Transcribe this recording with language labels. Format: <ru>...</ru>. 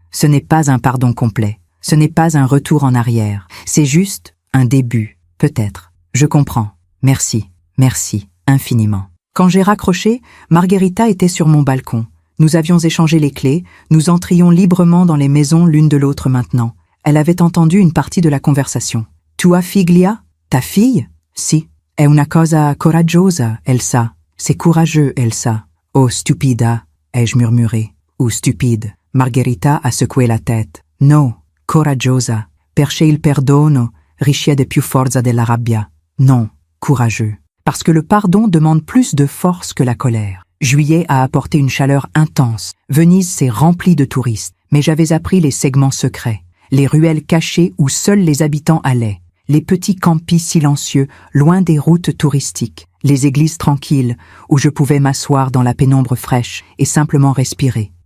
<fr>Ce n'est pas un pardon complet. Ce n'est pas un retour en arrière. C'est juste un début, peut-être. Je comprends. Merci, merci, infiniment. Quand j'ai raccroché, Margherita était sur mon balcon. Nous avions échangé les clés, nous entrions librement dans les maisons l'une de l'autre maintenant. Elle avait entendu une partie de la conversation.</fr> <it>Tua figlia?</it> <fr>Ta fille?</fr> <it>Si. È una cosa coraggiosa, Elsa.</it> <fr>C'est courageux, Elsa.</fr> <it>Oh, stupida,</it> <fr>ai-je murmuré. Ou stupide. Margherita a secoué la tête.</fr> <it>No, coraggiosa. Perché il perdono ricchiede più forza della rabbia.</it> <fr>Non, courageux. Parce que le pardon demande plus de force que la colère. Juillet a apporté une chaleur intense. Venise s'est remplie de touristes. Mais j'avais appris les segments secrets, les ruelles cachées où seuls les habitants allaient, les petits campis silencieux, loin des routes touristiques, les églises tranquilles, où je pouvais m'asseoir dans la pénombre fraîche et simplement respirer.</fr>